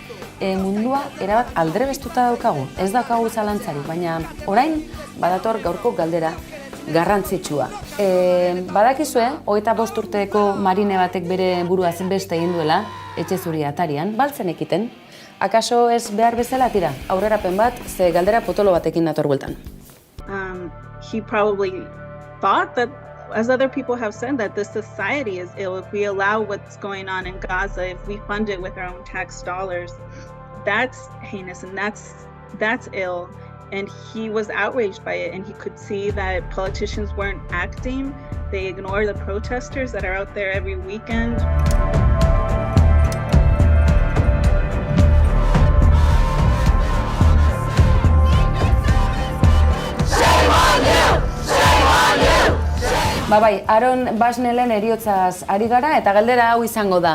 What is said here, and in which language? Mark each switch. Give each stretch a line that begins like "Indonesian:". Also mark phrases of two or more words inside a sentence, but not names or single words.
Basque: Mundua erabat aldrebestuta daukagu, ez daukagu zalantzarik, baina orain badator gaurko galdera garrantzitsua. Badakizue, 25 urteko marine batek bere buruaz beste egin duela, etxezuri atarian, baltzen ekiten. Akaso ez behar bezala, tira, aurrerapen bat, ze galdera potolo batekin dator bueltan.
English: He probably thought that, as other people have said, that this society is ill. If we allow what's going on in Gaza, if we fund it with our own tax dollars, that's heinous and that's ill. And he was outraged by it, and he could see that politicians weren't acting. They ignore the protesters that are out there every weekend.
Basque: Bai, Aaron Bushnellen heriotzaz ari gara eta galdera hau izango da.